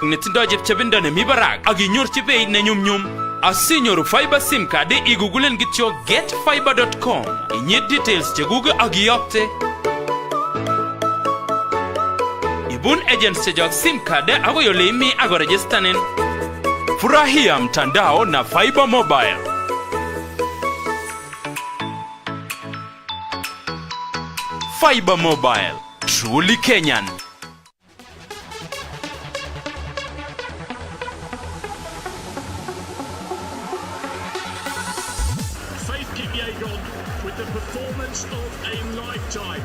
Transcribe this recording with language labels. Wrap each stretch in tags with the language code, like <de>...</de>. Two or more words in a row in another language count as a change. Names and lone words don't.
<kln>netindo chepchepindo nemi barak ak inyorchi beit ne nyumnyum. Asinyoru fiber sim card igugulen kityo getfiber.com. Inyit details chekuge ak iyokte. Ibun agents chejok</kln> <en>sim card</en> <kln>akoi ole imi ako registanin.</kln> <sw>Furahia mtandao na Fiber Mobile.</sw> <en>Fiber Mobile, truly Kenyan. With the performance of a lifetime.</en>